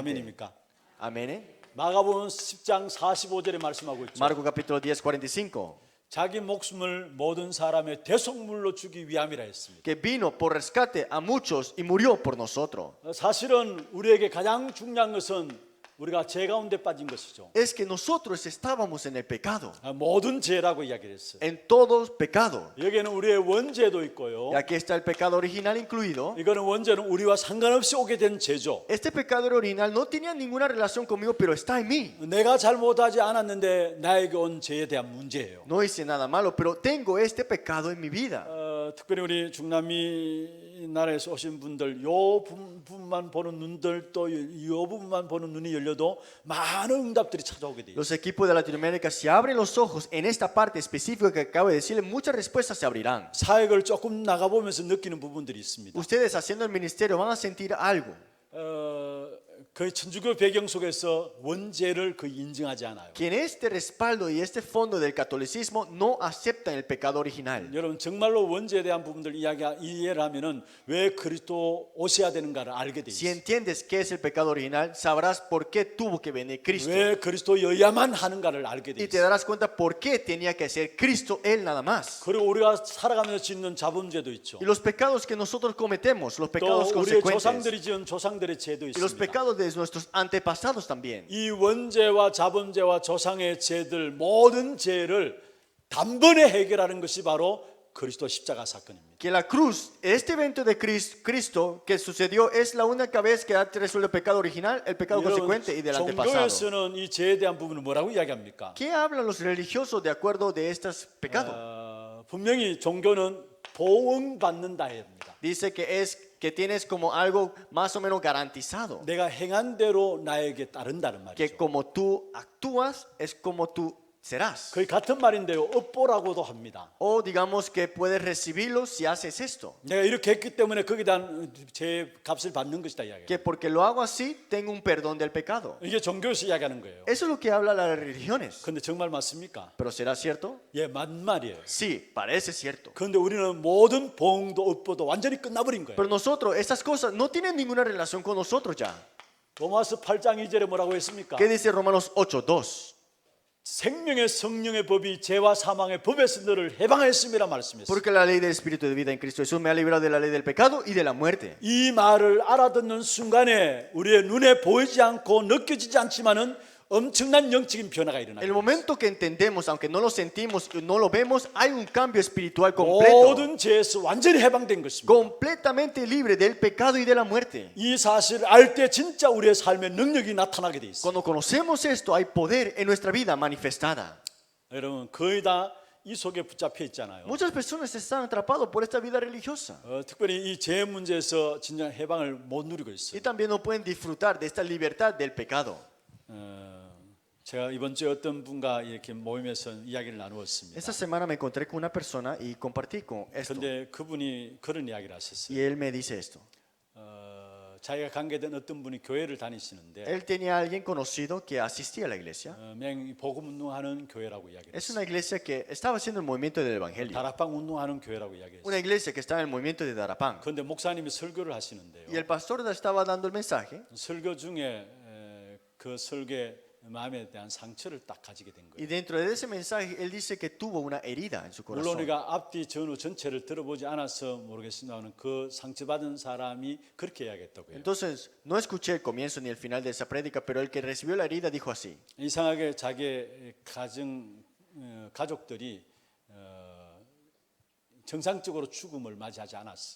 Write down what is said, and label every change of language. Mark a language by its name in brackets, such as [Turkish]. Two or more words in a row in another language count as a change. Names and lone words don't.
[Korean] 아멘입니까? [Spanish] Amén. [Korean] 마가복음 10장 45절에 말씀하고 있죠. [Spanish] Marco capítulo 10, 45. [Korean] 자기 목숨을 모든 사람의 대속물로 주기 위함이라 했습니다. [Spanish] Que vino por rescate a muchos y murió por nosotros. [Korean] 사실은 우리에게 가장 중요한 것은 우리가 죄 가운데 빠진 것이죠. [Spanish] Es que nosotros estábamos en el pecado, [Korean] 모든 죄라고 이야기를 했어요. [Spanish] en todo pecado. [Korean] 여기에는 우리의 원죄도 있고요. [Spanish] Y aquí está el pecado original incluido. [Korean] 이거는 원죄는 우리와 상관없이 오게 된 죄죠. [Spanish] Este pecado original no tenía ninguna relación conmigo, pero está en mí. [Korean] 내가 잘못하지 않았는데 나에게 온 죄에 대한 문제예요. [Spanish] No hice nada malo, pero tengo este pecado en mi vida. [Korean] 특별히 우리 중남미 나라에서 오신 분들 요 부분만 보는 눈들 또 요 부분만 보는 눈이 열려도 많은 응답들이 찾아오게 돼요. [Spanish] Los equipos de Latinoamérica, si abren los ojos en esta parte específica que acabo de decirle, muchas respuestas se abrirán. [Korean] 사역을 조금 나가보면서 느끼는 부분들이 있습니다. [Spanish] Ustedes haciendo el ministerio van a sentir algo. [Korean] 그 천주교 배경 속에서 원죄를 거의 인정하지 않아요. [Spanish] Que en este respaldo y este fondo del catolicismo no aceptan el pecado original. [Korean] 여러분 정말로 원죄에 대한 부분들 이해를 하면은 왜 그리스도 오셔야 되는가를 알게 돼 [Spanish] Si [Korean] 있어요. [Spanish] entiendes qué es el pecado original, sabrás por qué tuvo que venir Cristo. [Korean] 왜 그리스도여야만 하는가를 알게 돼 [Spanish] Y te [Korean] 있어요. [Spanish] darás cuenta por qué tenía que ser Cristo Él nada más. [Korean] 그리고 우리가 살아가면서 짓는 자범죄도 있죠. [Spanish] Y los pecados que nosotros cometemos, los [Korean] 또 [Spanish] pecados [Korean] 우리의 [Spanish] consecuentes, [Korean] 조상들이 지은 조상들의 죄도 [Spanish] y los [Korean] 있습니다. [Spanish] pecados de nuestros antepasados también. [Korean] 이 원죄와 자범죄와 조상의 죄들 모든 죄를 단번에 해결하는 것이 바로 그리스도 십자가 사건입니다. [Spanish] Que la cruz, este evento de Cristo que sucedió es la única vez que ha resuelto el pecado original, el pecado [Korean] 여러분, [Spanish] consecuente y del antepasado. [Korean] 종교에서는 이 죄에 대한 부분을 뭐라고 이야기합니까? [Spanish] ¿Qué hablan los religiosos de acuerdo de estos pecados? [Korean] 분명히 종교는 보응받는다 합니다. [Spanish] Dice que tienes como algo más o menos garantizado. [Korean] 내가 행한 대로 나에게 따른다는 [Spanish] Que [Korean] 말이죠. [Spanish] como tú actúas es como tú serás. [Korean] 거의 같은 말인데요. 업보라고도 합니다. [Spanish] O digamos que puedes recibirlo si haces esto. [Korean] 내가 이렇게 했기 때문에 거기에 대한 제 값을 받는 것이다 이야기예요. [Spanish] Que porque lo hago así, tengo un perdón del pecado. [Korean] 이게 종교에서 이야기하는 거예요. [Spanish] Eso es lo que hablan las religiones. [Korean] 그런데 정말 맞습니까? [Spanish] ¿Pero será cierto? [Korean] 예, 맞는 말이에요. [Spanish] Sí, parece cierto. [Korean] 그런데 우리는 모든 보응도 업보도 완전히 끝나버린 거예요. [Spanish] Pero nosotros, estas cosas no tienen ninguna relación con nosotros ya. [Korean] 로마서 8장 2절에 뭐라고 했습니까? [Spanish] ¿Qué dice Romanos 8:2? [Korean] 생명의 성령의 법이 죄와 사망의 법에서 너를 해방했음이라 말씀했어요. [Spanish] Porque la ley del Espíritu de vida en Cristo Jesús me ha librado de la ley del pecado y de la muerte. [Korean] 이 말을 알아듣는 순간에 우리의 눈에 보이지 않고 느껴지지 않지만은 엄청난 영적인 변화가 일어나요. [Spanish] El momento que entendemos, aunque no lo sentimos y no lo vemos, hay un cambio espiritual completo. [Korean] 모든 죄에서 완전히 해방된 것입니다. [Spanish] Completamente libre del pecado y de la muerte. [Korean] 이 사실을 알 때 진짜 우리의 삶에 능력이 나타나게 돼 있어요. [Spanish] Cuando conocemos esto, hay poder en nuestra vida manifestada. [Korean] 여러분 거의 다 이 속에 붙잡혀 있잖아요. [Spanish] Muchas personas están atrapados por esta vida religiosa [Korean] 특별히 이 죄 문제에서 진정 해방을 못 누리고 있어요. [Spanish] y también no pueden disfrutar de esta libertad del pecado. [Korean] 제가 이번 주에 어떤 분과 이렇게 모임에서 이야기를 나누었습니다. [Spanish] Esta semana me encontré con una persona y compartí con esto. [Korean] 그런데 그분이 그런 이야기를 하셨어요. [Spanish] Y él me dice esto. [Korean] 자기가 관계된 어떤 분이 교회를 다니시는데 [Spanish] Él tenía a alguien conocido que asistía a la iglesia. [Korean] 맹 복음 운동하는 교회라고 이야기를 [Spanish] Es [Korean] 했어요. [Spanish] una iglesia que estaba haciendo el movimiento del evangelio. [Korean] 다락방 운동하는 교회라고 이야기했어요. [Spanish] Una iglesia que estaba en el movimiento de Darapán. [Korean] 그런데 목사님이 설교를 하시는데요. [Spanish] Y el pastor estaba dando el mensaje. [Korean] 설교 중에 그 설교의 마음에 대한 상처를 딱 가지게 된 [Spanish] Y [Korean] 거예요. [Spanish] dentro de ese mensaje, él dice que tuvo una herida en su [Korean] 물론 [Spanish] corazón. [Korean] 우리가 앞뒤 전후 전체를 들어보지 않아서 모르겠습니다만 그 상처받은 사람이 그렇게 이야기했다고요. [Spanish] Entonces, no escuché el comienzo ni el final de esa prédica, pero el que recibió la herida dijo así. [Korean] 이상하게 자기의 가족들이 정상적으로 죽음을 맞이하지 않았어.